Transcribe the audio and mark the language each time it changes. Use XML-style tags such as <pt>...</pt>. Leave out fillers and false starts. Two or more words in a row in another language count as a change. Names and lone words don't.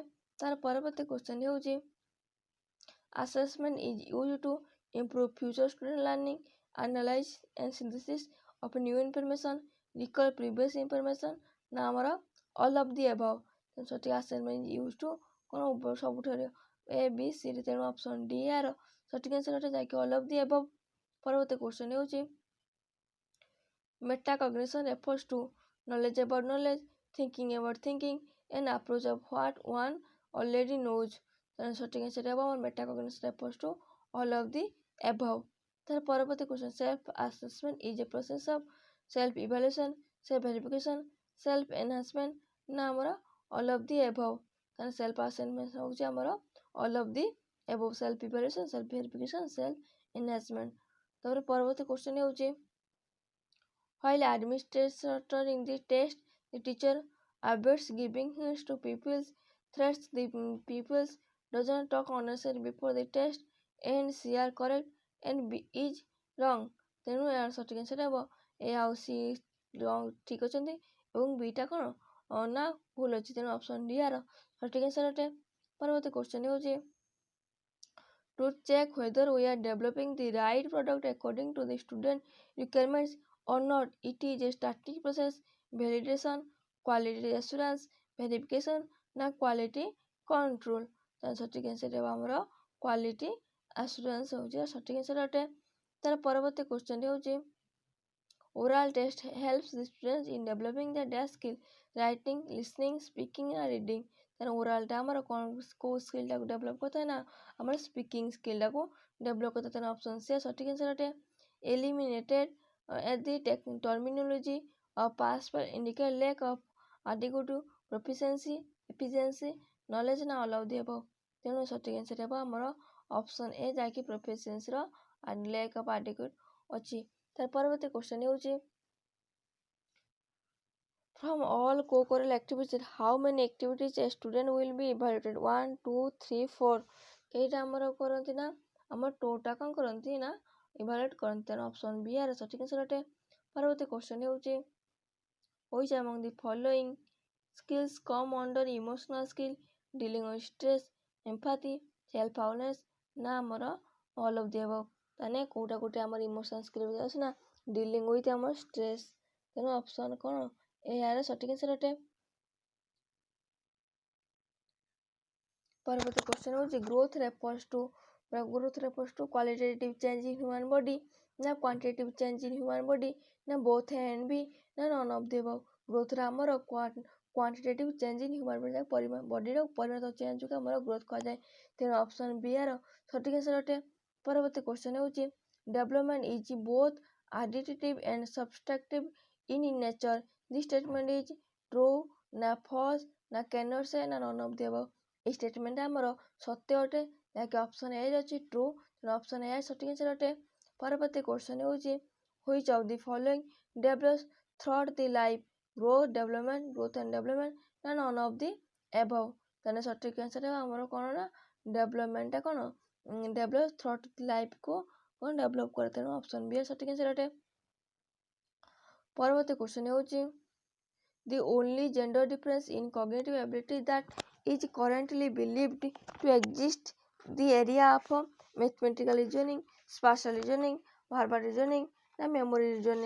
<or>ତାର ପରବର୍ତ୍ତୀ କ୍ୱେଶ୍ଚନ୍ ହେଉଛି</or> <en>assessment is use to improve future student learning, analyse and synthesis of new information, recall previous information</en> <or>ନା ଆମର</or> <en>all of the above.</en> <or>ସଠିକ୍</or> <en>assessment use to</en> <or>କ'ଣ ସବୁଠାରୁ ଏ ବି ସି। ତେଣୁ ଅପସନ୍ ଡି ଏହାର ସଠିକ୍ ଆନ୍ସର୍ ଅଟେ ଯାହାକି</or> <en>all of the above.</en> <or>ପରବର୍ତ୍ତୀ କ୍ୱେଶ୍ଚନ୍ ହେଉଛି</or> <en>metacognition refers to knowledge about knowledge, thinking about thinking, an approach of what one already knows।</en> <or>ତେଣୁ ସଠିକ୍ ଆନ୍ସର୍ ହେବ ଆମର</or> <en>metacognition refers to all of the above.</en> <or>ତାର ପରବର୍ତ୍ତୀ କ୍ୱେଶ୍ଚନ୍</or> <en>self assessment is a process of self evaluation, self verification, self enhancement</en> <or>ନା ଆମର</or> <en>all of the above. ତାହେଲେ self assessment</en> <or>ହେଉଛି ଆମର</or> <en>all of the above, self evaluation, self verification, self enhancement.</en> <or>ତାପରେ ପରବର୍ତ୍ତୀ କ୍ୱେଶ୍ଚନ୍ ହେଉଛି</or> <en>while administering the test, the teacher avoids giving hints to pupils, threats the pupils, does not talk unnecessarily before the test, and C are correct and B is wrong।</en> <or>ତେଣୁ ଏହାର ସଠିକ୍ ଆନ୍ସର୍ ହେବ ଏ ଆଉ ସି ଠିକ୍ ଅଛନ୍ତି ଏବଂ ବିଟା କ'ଣ ନା ଭୁଲ ଅଛି। ତେଣୁ ଅପସନ୍ ଡି ଏହାର ସଠିକ୍ ଆନ୍ସର୍ ଅଟେ। ପରବର୍ତ୍ତୀ କ୍ୱେଶ୍ଚନ୍ ହେଉଛି</or> <en>to check whether we are developing the right product according to the student requirements or not, it is a static process, validation, quality assurance, verification ନା quality control।</en> <or>ତାର ସଠିକ୍ ଆନ୍ସର୍ ହେବ ଆମର</or> <en>quality assurance</en> <or>ହେଉଛି ସଠିକ୍ ଆନ୍ସର୍ ଅଟେ। ତାର ପରବର୍ତ୍ତୀ କ୍ୱେଶ୍ଚନ୍ ହେଉଛି</or> <en>oral test helps the students in developing their dash skill, writing, listening, speaking and reading।</en> <or>ତେଣୁ ଓରାଲଟା ଆମର କ'ଣ କେଉଁ ସ୍କିଲ୍ଟାକୁ ଡେଭଲପ୍ କରିଥାଏ ନା ଆମର ସ୍ପିକିଂ ସ୍କିଲ୍ଟାକୁ ଡେଭଲପ୍ କରିଥାଏ। ତେଣୁ ଅପସନ୍ ସି ସଠିକ୍ ଆନ୍ସର୍ ଅଟେ।</or> <en>ଏଲିମିନେଟେଡ୍ at the terminology of past indicate lack of adequate proficiency, efficiency, knowledge ନା all of the above।</en> <or>ତେଣୁ ସଠିକ୍ ଆନ୍ସର୍ ହେବ ଆମର ଅପସନ୍ ଏ, ଯାହାକି ପ୍ରୋଫିସିଏନ୍ସିର</or> <en>lack of adequate</en> <or>ଅଛି। ତାର ପରବର୍ତ୍ତୀ କ୍ୱେଶ୍ଚନ୍ ହେଉଛି</or> <en>from all co-curricular activities how many activities a student will be evaluated 1 2 3 4</en> <or>କେଇଟା ଆମର କରନ୍ତି ନା ଆମର ଟୋଟା କ'ଣ କରନ୍ତି ନା ଇଭାଲୁଏଟ୍ କରନ୍ତି। ତେଣୁ ଅପସନ୍ ବି ଆର ସଠିକ୍ ଆନ୍ସର୍ ଅଟେ। ପରବର୍ତ୍ତୀ କ୍ୱେଶ୍ଚନ୍ ହେଉଛି</or> <en>which among the following skills come under emotional skill dealing with stress, empathy, self awareness</en> <or>ନା ଆମର</or> <en>all of the above।</en> <or>ତାହେଲେ କୋଉଟା ଗୋଟେ ଆମର</or> <en>emotional skill</en> <or>ଅଛି ନା</or> <en>dealing with</en> <or>ଆମର ଷ୍ଟ୍ରେସ୍। ତେଣୁ ଅପସନ୍ କ'ଣ ଏହାର ସଠିକ୍ ଆନ୍ସର୍ ଅଟେ। ପରବର୍ତ୍ତୀ କ୍ୱେଶ୍ଚନ୍ ହେଉଛି</or> <en>ଗ୍ରୋଥ୍ refers to qualitative change in human body ନା quantitative change in human body ନା both A and B ନା none of the above।</en> <or>ଗ୍ରୋଥ୍ରେ ଆମର</or> <en>quantitative change in human body</en> <or>ବଡିର ପରିମାଣ ଚେଞ୍ଜକୁ ଆମର ଗ୍ରୋଥ୍ କୁହାଯାଏ। ତେଣୁ ଅପସନ୍ ବି ଆର ସଠିକ୍ ଆନ୍ସର୍ ଅଟେ। ପରବର୍ତ୍ତୀ କ୍ୱେଶ୍ଚନ୍ ହେଉଛି</or> <en>development is both additive and subtractive in nature this statement is true ନା false ନା can't say ନା none of the above।</en> <or>এই ଷ୍ଟେଟମେଣ୍ଟ ଆମର ସତ୍ୟ ଅଟେ, ଯାହାକି ଅପସନ୍ ଏ ରେ ଅଛି ଟ୍ରୁ। ତେଣୁ ଅପସନ୍ ଏ ସଠିକ୍ ଆନ୍ସର୍ ଅଟେ। ପରବର୍ତ୍ତୀ କ୍ୱେଶ୍ଚନ୍ ହେଉଛି</or> <en>which of the following develops throughout the life growth and development ନା none of the above।</en> <or>ତାହେଲେ ସଠିକ୍ ଆନ୍ସର୍ ହେବ ଆମର କ'ଣ ନା ଡେଭଲପମେଣ୍ଟଟା କ'ଣ</or> <en>develop throughout lifeକୁ</en> <or>କ'ଣ ଡେଭଲପ୍ କରେ। ତେଣୁ ଅପସନ୍ ବି ସଠିକ୍ ଆନ୍ସର୍ ଅଟେ। ପରବର୍ତ୍ତୀ କ୍ୱେଶ୍ଚନ୍ ହେଉଛି</or> <en>the only gender difference in cognitive ability that is currently believed to exist the area of mathematical reasoning, spatial reasoning, verbal reasoning ନା memory reasoning।</en>